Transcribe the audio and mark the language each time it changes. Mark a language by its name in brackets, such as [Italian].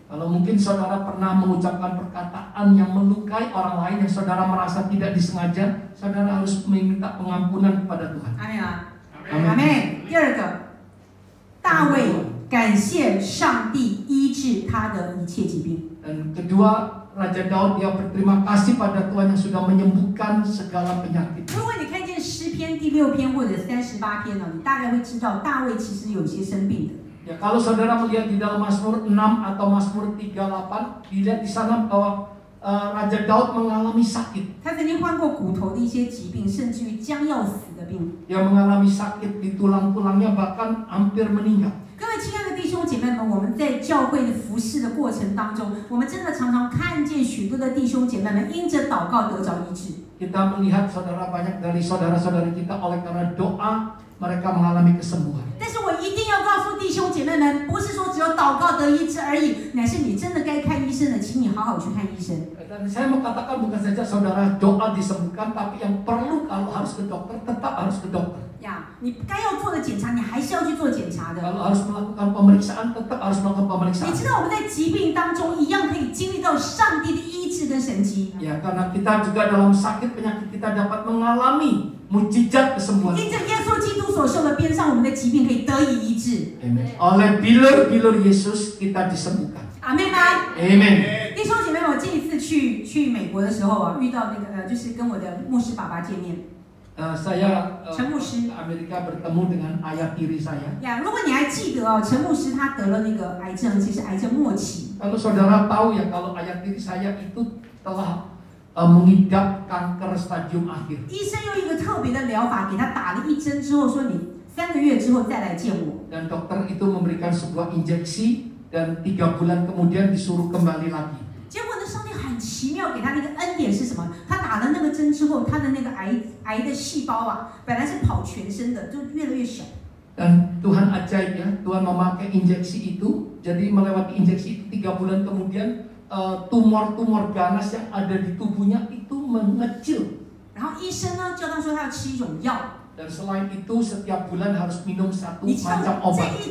[Indonesian] Kalau mungkin saudara pernah mengucapkan perkataan yang melukai orang lain yang saudara merasa tidak disengaja, saudara harus meminta pengampunan kepada Tuhan. 阿妹啊， Amin. 阿妹。 [Chinese] 第二个，大卫感谢上帝医治他的一切疾病。 [Indonesian] Dan kedua, Raja Daud dia berterima kasih pada Tuhan yang sudah menyembuhkan segala penyakit. [Chinese] 如果你看见诗篇第6篇或者38篇呢，你大概会知道大卫其实有些生病的。 [Indonesian] Ya, kalau saudara melihat di dalam Mazmur 6 atau Mazmur 38, dilihat di sana bahwa Raja Daud mengalami sakit. [Chinese] 他曾经患过骨头的一些疾病，甚至于将要死的病。 [Indonesian] Dia mengalami sakit di tulang-tulangnya bahkan hampir meninggal. [Chinese] 各位亲爱的弟兄姐妹们，我们在教会的服事的过程当中，我们真的常常看见许多的弟兄姐妹们因着祷告得着医治。 [Indonesian] Kita melihat saudara banyak dari saudara-saudari kita oleh karena doa mereka mengalami kesembuhan. [Chinese] 但是我一定要告诉弟兄姐妹们，不是说只有祷告得医治而已，乃是你真的该看医生的，请你好好去看医生。 [Indonesian] Dan saya mau katakan bukan saja saudara doa disembuhkan, tapi yang perlu kalau harus ke dokter tetap harus ke dokter. [Chinese] 呀，你该要做的检查，你还是要去做检查的。 [Indonesian] Kalau harus melakukan pemeriksaan tetap harus melakukan pemeriksaan. [Chinese] 知道我们在疾病当中一样可以经历到上帝的医治跟神迹。 [Indonesian] Ya, karena kita juga dalam sakit penyakit kita dapat mengalami mujizat kesembuhan. [Chinese] 因着耶稣基督所受的鞭伤，我们的疾病可以得以医治。 [Indonesian] Amen. Oleh bilur-bilur Yesus kita disembuhkan. 阿妹吗？ Amen. [Chinese] 弟兄姐妹，我这一次去美国的时候啊，遇到那个就是跟我的牧师爸爸见面。 [Indonesian] Saya [Chinese] Chen Mushi. [Indonesian] ke Amerika bertemu dengan ayah tiri saya. [Chinese] 呀，如果你还记得哦，陈牧师他得了那个癌症，其实癌症末期。 [Indonesian] Kalau saudara tahu ya kalau ayah tiri saya itu telah mengidap kanker stadium akhir. [Chinese] 医生用一个特别的疗法给他打了1针之后，说你3个月之后再来见我。 [Indonesian] Dan dokter itu memberikan sebuah injeksi dan 3 bulan kemudian disuruh kembali lagi. [Chinese] 结果呢，上帝很奇妙给他那个恩典是什么？他打了那个针之后，他的那个癌的细胞啊，本来是跑全身的，就越来越小。 [Indonesian] Dan Tuhan ajaib ya, Tuhan memakai injeksi itu, jadi melewati injeksi itu 3 bulan kemudian tumor-tumor ganas yang ada di tubuhnya itu mengecil. Dan selain itu setiap bulan harus minum 1 macam obat.